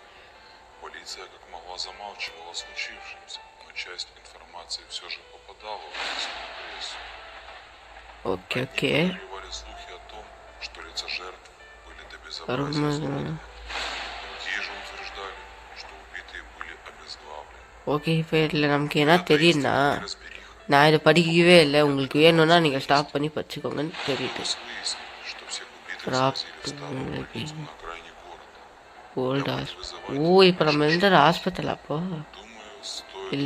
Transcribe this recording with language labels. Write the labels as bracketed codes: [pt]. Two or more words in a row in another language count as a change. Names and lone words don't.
[ru] Полиция как могла замалчивала о случившемся, но часть информации все же попадала в местную прессу. Окей. Прорывали слухи о том, что лица жертв были до безобразия изуродованы. Другие же утверждали, что убитые были обезглавлены. [ta] ஓகே, இப்போ இதில் நமக்கு என்ன தெரியுதுன்னா, நான் இதை படிக்கவே இல்லை. உங்களுக்கு வேணும்னா நீங்கள் ஸ்டாப் பண்ணி படிச்சுக்கோங்கன்னு தெரியுது. [en] Old hospital. [ta] ஓ, இப்போ நம்ம எந்த ஹாஸ்பிட்டல் அப்போ? இல்லை.